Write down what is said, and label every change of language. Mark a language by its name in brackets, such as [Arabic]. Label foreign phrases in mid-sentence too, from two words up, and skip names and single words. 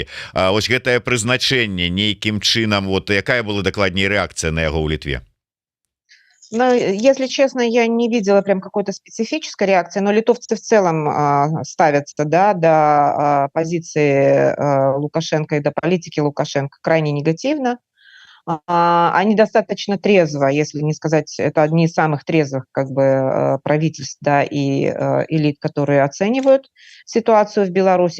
[Belarusian] Вось гэтае прызначэнне нейкім чынам, вот якая была дакладней рэакцыя на яго ў Літве? Ну, [Russian] если честно, я не видела прям какой-то специфической реакции, но литовцы в целом ставятся, да, до позиции Лукашенко и до политики Лукашенко крайне негативно. Они достаточно трезво, если не сказать, это одни из самых трезвых как бы правительств, да, и элит, которые оценивают ситуацию в Беларуси.